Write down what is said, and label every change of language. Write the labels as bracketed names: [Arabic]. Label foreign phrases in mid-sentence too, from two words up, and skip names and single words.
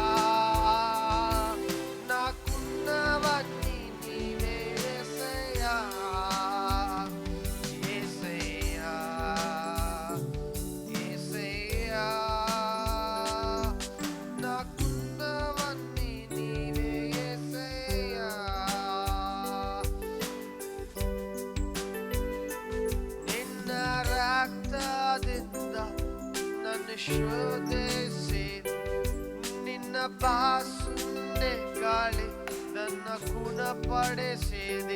[Telugu] నాకున్నవాని నీవే యేసయ్యా, యేసయ్యా, యేసయ్యా, నాకున్నవాని నీవే యేసయ్యా. [Kannada] ನಿನ್ನ ರಕ್ತದಿಂದ ನನ್ನ ಶೋಧಿಸಿ, ನಿನ್ನ ಬಾಸುಂಡೆ ಗಾಳಿ ನನ್ನ ಗುಣಪಡಿಸಿದೆ.